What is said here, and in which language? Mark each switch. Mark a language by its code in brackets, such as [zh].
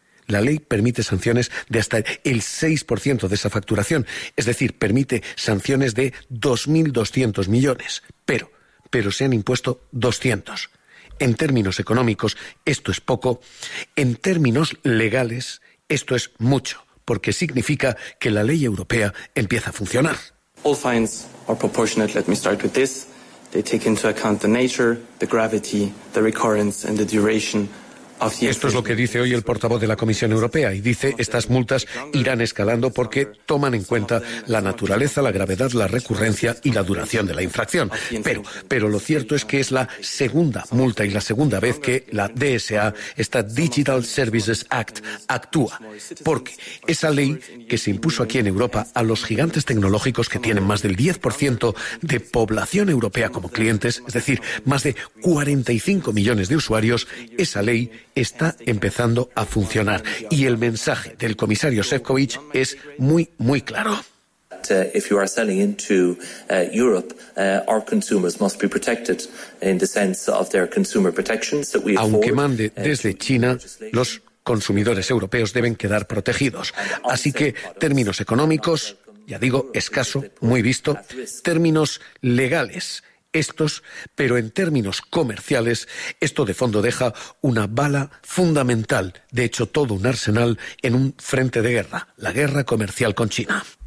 [es] La ley permite sanciones de hasta el 6% de esa facturación, es decir, permite sanciones de 2.200 millones, pero se han impuesto 200. En términos económicos, esto es poco. En términos legales, esto es mucho, porque significa que la ley europea empieza a funcionar. [en] All fines are proportionate, let me start with this. They take into account the nature, the gravity, the recurrence and the duration. [es] Esto es lo que dice hoy el portavoz de la Comisión Europea y dice estas multas irán escalando porque toman en cuenta la naturaleza, la gravedad, la recurrencia y la duración de la infracción. Pero lo cierto es que es la segunda multa y la segunda vez que la DSA, esta Digital Services Act, actúa. Porque esa ley que se impuso aquí en Europa a los gigantes tecnológicos que tienen más del 10% de población europea como clientes, es decir, más de 45 millones de usuarios, esa ley está empezando a funcionar. Y el mensaje del comisario Šefčovič es muy, muy claro. [en] If you are selling into Europe, our consumers must be protected in the sense of their consumer protections that we afford. [es] Aunque mande desde China, los consumidores europeos deben quedar protegidos. Así que términos económicos, ya digo, escaso, muy visto. Términos legales, estos, pero en términos comerciales, esto de fondo deja una bala fundamental, de hecho todo un arsenal en un frente de guerra, la guerra comercial con China.